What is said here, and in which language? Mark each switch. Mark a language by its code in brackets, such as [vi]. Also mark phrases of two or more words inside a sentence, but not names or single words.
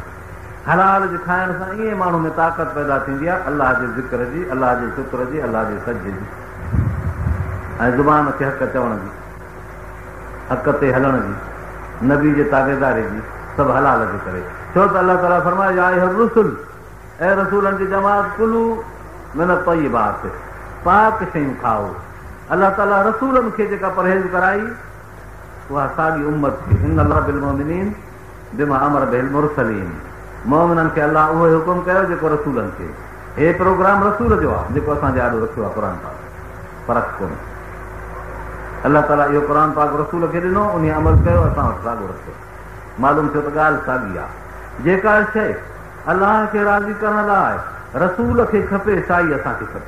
[sd] हलाल जे खाइण सां ईअं माण्हू में ताक़त पैदा थींदी आहे अलाह जे ज़िक्र जी, अलाह जे शुक्र जी, अलाह जे सज जी, ऐं ज़ुबान खे हक़ चवण जी, हक़ ते हलण जी, नबी जे ताबेदारी जी, सभु हलाल जे करे। छो त अलाह ताला फरमाए [ar] يا أيها الرسل, [sd] ऐं रसूलनि जी जमात [ar] كلوا من الطيبات, [sd] पाक शयूं खाओ। अलाह ताला रसूलनि खे जेका परहेज़ कराई उहा साॻी उम्मत खे, [ar] إن الله بالمؤمنين بما أمر بالمرسلين, [sd] मोमिननि खे अलाह उहो हुकुम कयो जेको रसूलनि खे। हे प्रोग्राम रसूल जो आहे जेको असांजे आॾो रखियो आहे क़ुर पाक, फ़र्क़ु कोन्हे। अलाह ताला इहो क़ुर पाक रसूल खे ॾिनो, उन अमल कयो, असां वटि साॻियो रखियो। मालूम थियो त ॻाल्हि साॻी आहे। जेका शइ अलाह खे राज़ी करण लाइ रसूल खे खपे साई असांखे खपे।